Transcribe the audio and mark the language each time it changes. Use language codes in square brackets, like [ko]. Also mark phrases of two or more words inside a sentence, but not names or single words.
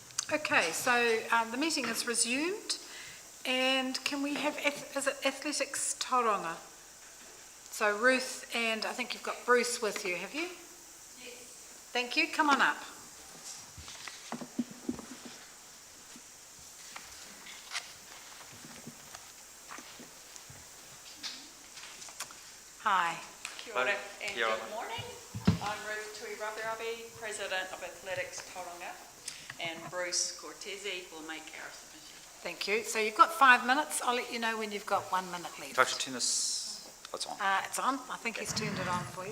[en] Okay, so the meeting is resumed, and can we have, is it Athletics Tauranga? So Ruth, and I think you've got Bruce with you, have you? Yes. Thank you, come on up. Hi. [mi] Kia ora [en] and good morning. I'm Ruth Tui Rabi, President of Athletics Tauranga, and Bruce Cortese will make our submission. Thank you. So you've got 5 minutes. I'll let you know when you've got 1 minute left. Can I turn this? It's on. It's on. I think he's turned it on for you.